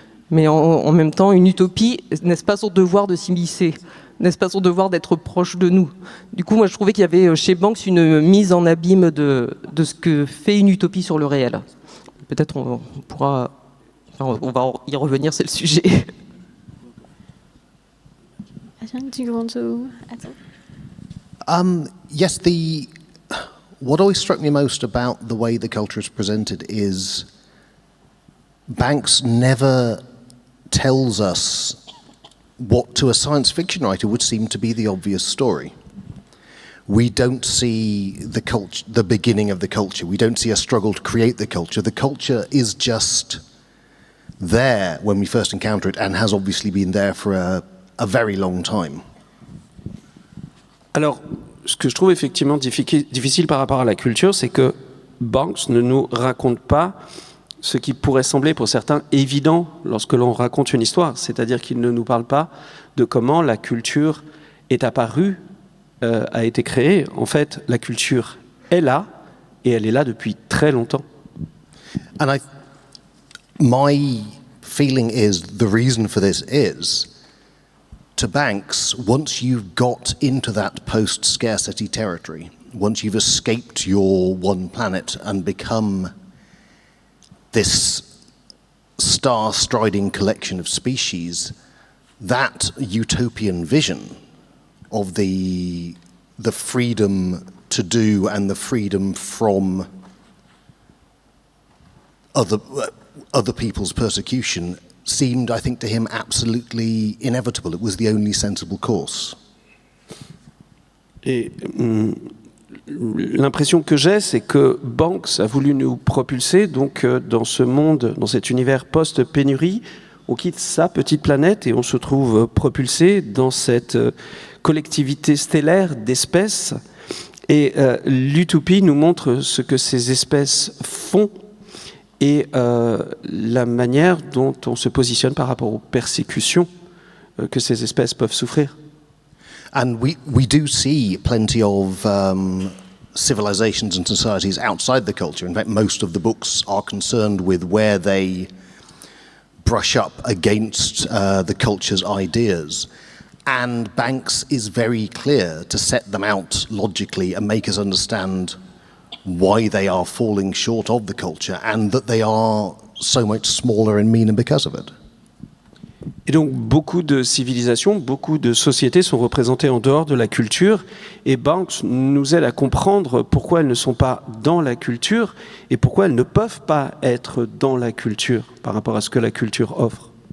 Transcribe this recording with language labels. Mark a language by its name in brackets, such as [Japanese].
[French] Mais en même temps, une utopie, n'est-ce pas son devoir de s'immiscer ? N'est-ce pas son devoir d'être proche de nous ? Du coup, moi je trouvais qu'il y avait chez Banks une mise en abîme de ce que fait une utopie sur le réel. Peut-être on va y revenir, c'est le sujet. [English] Do you want to add something? Yes, what always struck me most about the way the culture is presented is Banks never tells us what to a science fiction writer would seem to be the obvious story. We don't see the beginning of the culture. We don't see a struggle to create the culture. The culture is just there when we first encounter it, and has obviously been there for a very long time. [French] Alors, ce que je trouve effectivement difficile par rapport à la culture, c'est que Banks ne nous raconte pas ce qui pourrait sembler pour certains évident lorsque l'on raconte une histoire. C'est-à-dire qu'il ne nous parle pas de comment la culture est apparue, a été créée. En fait, la culture est là, et elle est là depuis très longtemps. [English] And my feeling is the reason for this is, to Banks, once you've got into that post-scarcity territory, once you've escaped your one planet and become this star-striding collection of species, that utopian vision of the the freedom to do and the freedom from other people's persecution seemed, I think, to him absolutely inevitable. It was the only sensible course. [French] Et l'impression que j'ai, c'est que Banks a voulu nous propulser donc dans ce monde, dans cet univers post-pénurie. On quitte sa petite planète et on se trouve propulsé dans cette collectivité stellaire d'espèces. Et l'utopie nous montre ce que ces espèces font et la manière dont on se positionne par rapport aux persécutions que ces espèces peuvent souffrir. [English] And we do see plenty of civilizations and societies outside the culture. In fact, most of the books are concerned with where they brush up against the culture's ideas. And Banks is very clear to set them out logically and make us understand why they are falling short of the culture and that they are so much smaller and meaner because of it. [French] Et donc beaucoup de civilisations, beaucoup de sociétés sont représentées en dehors de la culture et Banks nous aide à comprendre pourquoi elles ne sont pas dans la culture et pourquoi elles ne peuvent pas être dans la culture par rapport à ce que la culture offre.